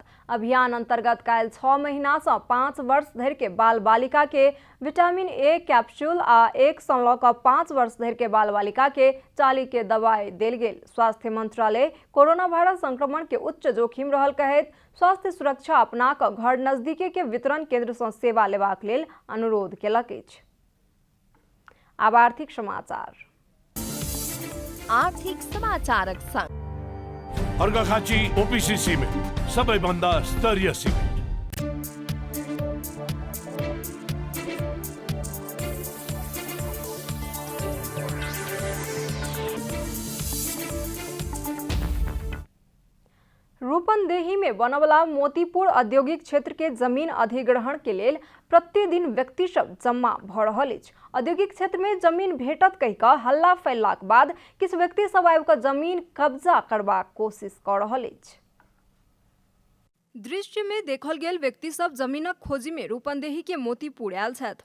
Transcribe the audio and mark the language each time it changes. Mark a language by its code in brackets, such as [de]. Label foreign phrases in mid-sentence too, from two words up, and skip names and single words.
[mai] अभियान अंतर्गत काल्हि 6 महीना से 5 वर्ष धरि के बाल बालिका के विटामिन ए कैप्सूल आ 1 सँ लऽ कऽ 5 वर्ष धरि के बाल बालिका के चाली के दवाई देल गेल। स्वास्थ्य मंत्रालय कोरोना वायरस संक्रमण के उच्च जोखिम रहल कहैत स्वास्थ्य सुरक्षा अपना कऽ घर नजदीके के वितरण केंद्र सँ सेवा लेबाक लेल अनुरोध केलक अछि। अब आर्थिक समाचार। आर्थिक समाचारक संग [ne] अर्घाखाँची ओपीसी सिमेन्ट सबैभन्दा स्तरीय सिमेन्ट। [mai] रूपन्देही में बनवला मोतीपुर औद्योगिक क्षेत्र के जमीन अधिग्रहण के लेल प्रतिदिन व्यक्ति सब जमा भ रहल अछि। औद्योगिक क्षेत्र में जमीन भेटत कहि कऽ हल्ला फैललाक बाद किछु व्यक्ति सब आबि कऽ जमीन कब्जा करबाक कोशिश कऽ रहल अछि। दृश्य में देखल गेल व्यक्ति सब जमीनक खोजी में रूपन्देही के मोतीपुर आयल छथि।